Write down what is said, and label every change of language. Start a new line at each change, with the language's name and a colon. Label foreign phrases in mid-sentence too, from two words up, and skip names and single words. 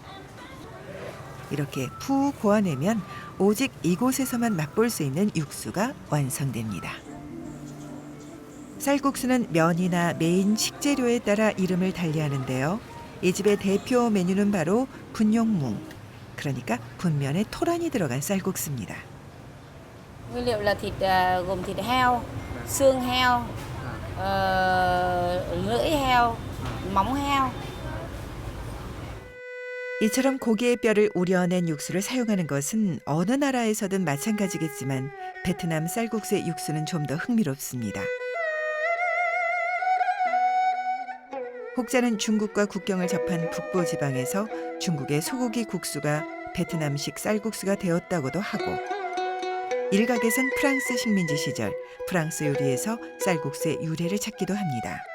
Korean: 이렇게 푹 고아내면 오직 이곳에서만 맛볼 수 있는 육수가 완성됩니다. 쌀국수는 면이나 메인 식재료에 따라 이름을 달리하는데요. 이 집의 대표 메뉴는 바로 분용뭉, 그러니까 분면에 토란이 들어간 쌀국수입니다.
Vietnamese: Nguyên liệu là thịt gồm thịt heo, xương heo, lưỡi heo, móng heo.
Korean: 이처럼 고기의 뼈를 우려낸 육수를 사용하는 것은 어느 나라에서든 마찬가지겠지만 베트남 쌀국수의 육수는 좀 더 흥미롭습니다. 혹자는 중국과 국경을 접한 북부 지방에서 중국의 소고기 국수가 베트남식 쌀국수가 되었다고도 하고 일각에선 프랑스 식민지 시절 프랑스 요리에서 쌀국수의 유래를 찾기도 합니다.